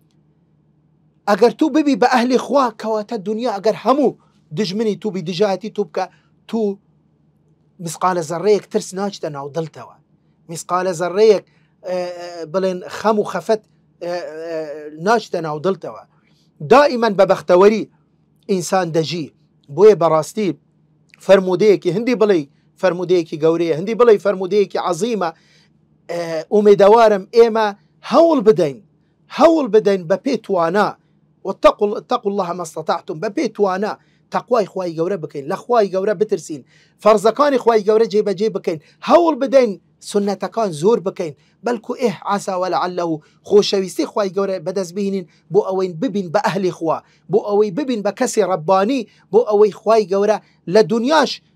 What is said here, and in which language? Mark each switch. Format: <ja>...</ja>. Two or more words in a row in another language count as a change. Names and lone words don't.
<ckb>ئەگەر تو ببی بە ئەهلی خوا، کەواتە دنیا ئەگەر هەموو دژمنی تو بی دژایەتی تو بکە، تو مسقالە زەڕەیەک ترس ناچتە ناو دڵتەوە، مسقالە زەڕەیەک بڵێن خەم و خەفەت ناچتە ناو دڵتەوە. دائیمەن بە بەختەوەری ئینسان دەژی. بۆیە بەڕاستی فەرموودەیەکی هەندی بڵێ فەرموودەیەکی گەورەیە، هەندی بڵێ فەرموودەیەکی عەزیمە. ئومێدەوارم ئێمە هەوڵ بدەین بە پێی توانا،</ckb> <ar>واتقوا الله ما استطعتم،</ar> <ckb>بە پێی توانا تەقوای خوای گەورە بکەین، لە خوای گەورە بترسین، فەرزەکانی خوای گەورە جێبەجێ بکەین، هەوڵ بدەین سنەتەکان زۆر بکەین، بەلکو</ckb> <ar>عسا ولعله</ar> <ckb>خۆشەویستی خوای گەورە بەدەست بهێنین بۆ ئەوەی ببین بە ئەهلی خوا، بۆ ئەوەی ببین بە کەسی ڕەبانی، بۆ ئەوەی خوای گەورە لە دنیاش</ckb>